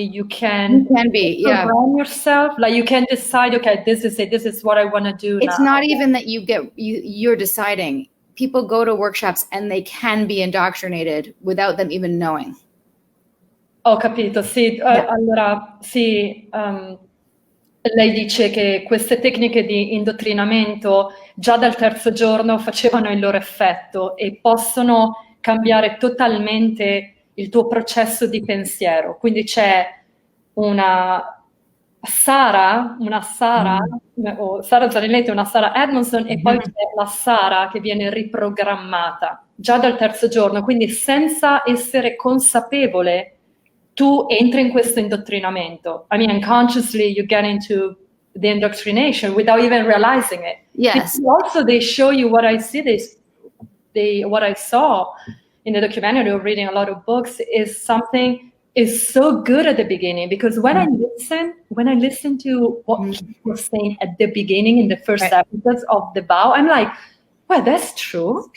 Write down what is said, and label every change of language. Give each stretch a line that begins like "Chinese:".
English: You can be, program yourself. Like you can decide, okay, this is it. This is what I want to do. It's not even that you're deciding. People go to workshops and they can be indoctrinated without them even knowing.
Italian: Ho capito, sì. Allora, sì. Lei dice che queste tecniche di indottrinamento già dal terzo giorno facevano il loro effetto e possono cambiare totalmente il tuo processo di pensiero. Quindi c'è una Sara, o Sara Zanetti, una Sara Edmondson, e poi c'è la Sara che viene riprogrammata già dal terzo giorno, quindi senza essere consapevole tu entri in questo indottrinamento.
English: I mean, unconsciously you get into the indoctrination without even realizing it. Yes. Also, they show you what I see. What I saw in the documentary or reading a lot of books is something is so good at the beginning, because when I listen to what he was saying at the beginning in the first episodes of The Vow, I'm like, well, that's true.